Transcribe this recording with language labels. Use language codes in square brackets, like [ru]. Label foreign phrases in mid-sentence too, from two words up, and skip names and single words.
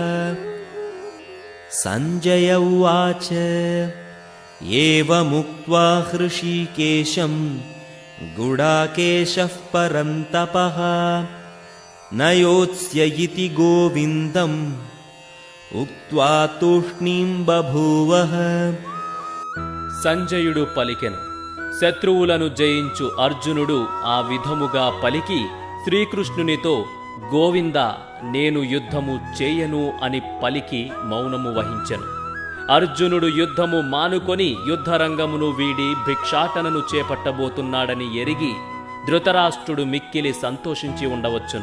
[sa] संजय उवाच एवमुक्त्वा हृषीकेशं गुडाकेशः परन्तपः न योत्स्य इति गोविन्दम् उक्त्वा तूष्णीं बभूवः। [te] సంజయుడు పలికెను. శత్రువులను జయించు అర్జునుడు ఆ విధముగా పలికి శ్రీకృష్ణునితో గోవిందా నేను యుద్ధము చేయను అని పలికి మౌనము వహించెను. అర్జునుడు యుద్ధము మానుకొని యుద్ధరంగమును వీడి భిక్షాటనను చేపట్టబోతున్నాడని ఎరిగి ధృతరాష్ట్రుడు మిక్కిలి సంతోషించి ఉండవచ్చును.